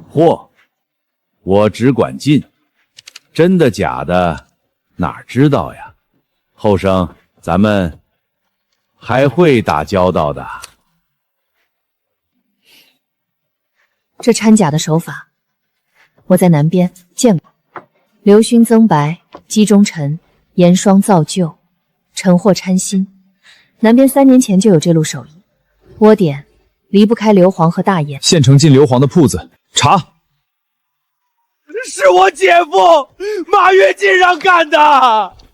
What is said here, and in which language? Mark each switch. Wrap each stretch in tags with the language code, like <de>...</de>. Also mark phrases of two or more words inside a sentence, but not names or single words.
<zh>嚯，我只管進，真的假的哪知道呀？後生，咱們還會打交道的。這摻假的手法，我在南邊見過。硫燻增白，基中陳，鹽霜造就，陳貨摻新。南邊3年前就有這路手藝，窩點離不開硫磺和大鹽。縣城進硫磺的鋪子，查。是我姐夫馬躍進讓幹的。</zh>